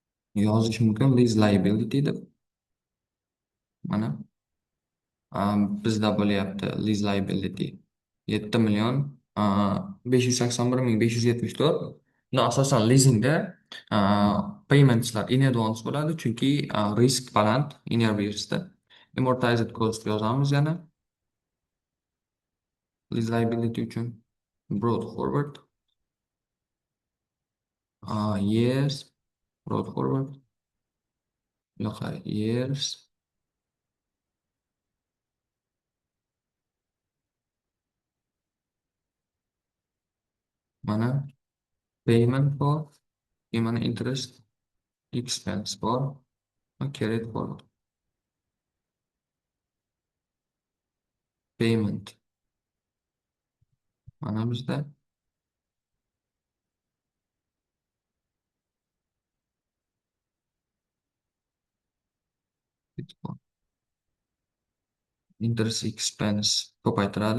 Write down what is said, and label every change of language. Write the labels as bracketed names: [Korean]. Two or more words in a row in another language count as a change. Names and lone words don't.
[Uzbek] yozish mumkin [English] lease liability [Uzbek] deb. Mana bizda bo'lyapti [English] lease liability [Uzbek] 7 million 581 ming 574. Bunda asosan lizingda paymentslar [English] in advance [Uzbek] bo'ladi, chunki risk baland [English] in arrearsda. Amortized cost [Uzbek] yozamiz yana [English] lease liability [Uzbek] uchun. [English] Brought forward years, brought forward yo'q, years. Mana payment for, mana interest expense for, carried forward payment. [Uzbek] Mana bizda [English] interest expense [Uzbek] ko'paytiradi.